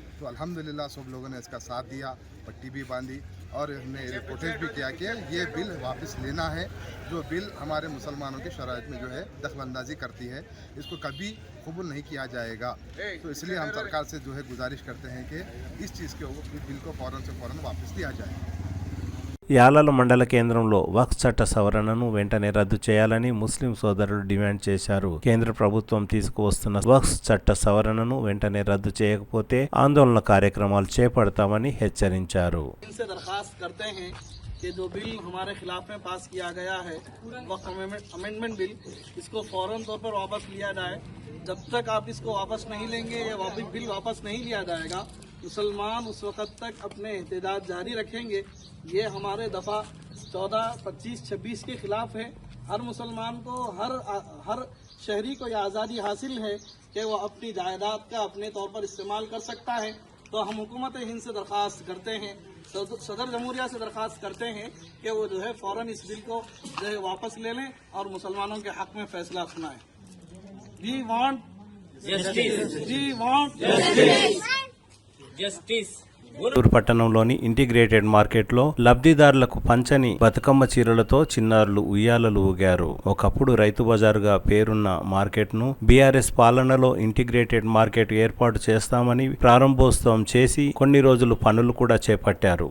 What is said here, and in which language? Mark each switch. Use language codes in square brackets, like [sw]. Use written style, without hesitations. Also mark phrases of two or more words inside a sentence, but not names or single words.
[ur] تو الحمدللہ سب لوگوں نے اس کا ساتھ دیا، پٹی بھی باندھی اور ہم نے پروٹیسٹ بھی کیا کہ یہ بل واپس لینا ہے. جو بل ہمارے مسلمانوں کی شرائط میں جو ہے دخل اندازی کرتی ہے، اس کو کبھی قبول نہیں کیا جائے گا. تو اس لیے ہم سرکار سے جو ہے گزارش کرتے ہیں کہ اس چیز کے بل کو فوراً سے فوراً واپس لیا جائے. [te] యాలాల మండల కేంద్రంలో వక్ఫ్ చట్ట సవరణను వెంటనే రద్దు చేయాలని ముస్లిం సోదరులు డిమాండ్ చేశారు. కేంద్ర ప్రభుత్వం తీసుకువస్తున్న వక్ఫ్ చట్ట సవరణను వెంటనే రద్దు చేయకపోతే ఆందోళన కార్యక్రమాలు చేపడతామని హెచ్చరించారు. [ur] کہ جو بل ہمارے خلاف میں پاس کیا گیا ہے وقف امینڈمنٹ بل، اس کو فوری طور پر واپس لیا جائے. جب تک آپ اس کو واپس نہیں لیں گے، یہ بل واپس نہیں لیا جائے گا، مسلمان اس وقت تک اپنے احتجاج جاری رکھیں گے. یہ ہمارے دفعہ 14، 25، 26 کے خلاف ہے. ہر مسلمان کو، ہر شہری کو یہ آزادی حاصل ہے کہ وہ اپنی جائیداد کا اپنے طور پر استعمال کر سکتا ہے. تو ہم حکومت ہند سے درخواست کرتے ہیں، صدر جمہوریہ سے درخواست کرتے ہیں کہ وہ جو ہے فوراً اس بل کو جو ہے واپس لے لیں اور مسلمانوں کے حق میں فیصلہ سنائیں. [en] We want justice. We want justice. Justice. [te] గుంటూరు పట్టణంలోని [en] integrated marketలో [te] లబ్ధిదారులకు పంచని బతుకమ్మ చీరలతో చిన్నారులు ఉయ్యాలలు ఊగారు. ఒకప్పుడు రైతు బజారుగా పేరున్న మార్కెట్ను బీఆర్ఎస్ పాలనలో [en] integrated market [te] ఏర్పాటు చేస్తామని ప్రారంభోత్సవం చేసి కొన్ని రోజులు పనులు కూడా చేపట్టారు.